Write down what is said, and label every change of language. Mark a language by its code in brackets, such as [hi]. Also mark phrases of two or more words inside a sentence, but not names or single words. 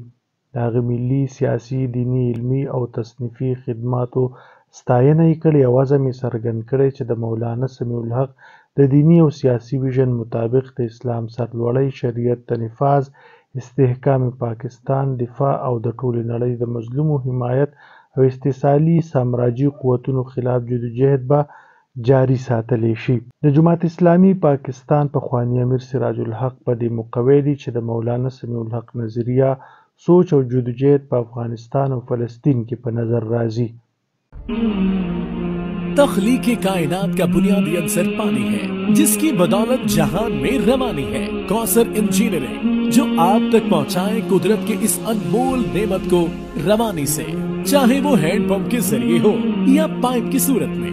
[ps] د هغه ملي، سیاسي، دیني، علمي او تصنیفي خدماتو ستاینه یې کړې او عزم یې څرګند کړی چې د مولانا سمیع الحق د دیني او سیاسي ویژن مطابق د اسلام سرلوړی، شریعت د نفاذ، استحکام پاکستان، دفاع او د ټولې نړۍ د مظلومو حمایت او استحصالي سامراجي قوتونو خلاف جدوجہد به جاری ساتلی شي. د جماعت اسلامي پاکستان پخوانی امیر سراج الحق په دې موقع ویلي چې د مولانا سمیع الحق نظریه، سوچ او جدوجہد په افغانستان او فلسطین کې په نظر راځي. [ur] تخلیقِ کائنات کا بنیادی عنصر پانی ہے، جس کی بدولت جہان میں روانی ہے. کوثر انجینئرنگ جو آپ تک پہنچائے قدرت کے اس انمول نعمت کو روانی سے، چاہے وہ [en] hand pump [ur] کے ذریعے ہو یا پائپ کی صورت میں.